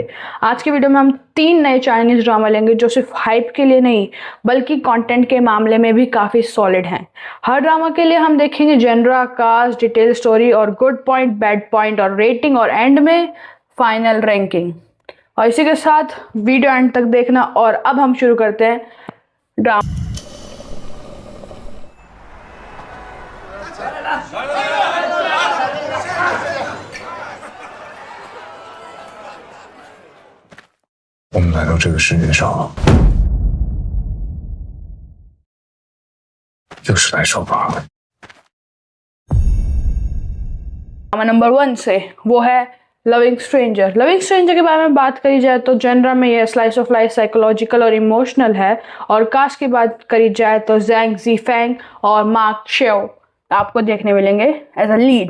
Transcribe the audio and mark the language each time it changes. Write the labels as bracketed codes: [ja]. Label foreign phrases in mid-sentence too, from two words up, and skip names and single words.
[hi] आज की वीडियो में हम 3 नए [en] Chinese drama [hi] लेंगे जो सिर्फ हाइप के लिए नहीं बल्कि कंटेंट के मामले में भी काफी सॉलिड हैं। हर ड्रामा के लिए हम देखेंगे [en] genre, cast, detail story [hi] और [en] good point, bad point [hi] और रेटिंग, और एंड में [en] final ranking. [hi] और इसी के साथ [en] video end [hi] तक देखना। और अब हम शुरू करते हैं ड्रामा। [zh] 我们来到这个世界上，就是来受罚的。 [en] drama number [hi] 1 से वो है लविंग स्ट्रेंजर। लविंग स्ट्रेंजर के बारे में बात करी जाए तो जेनरा में यह [en] slice of life psychological [hi] और इमोशनल है। और कास्ट की बात करी जाए तो जैंग जीफेंग और मार्क शेओ आपको देखने मिलेंगे [en] as a lead.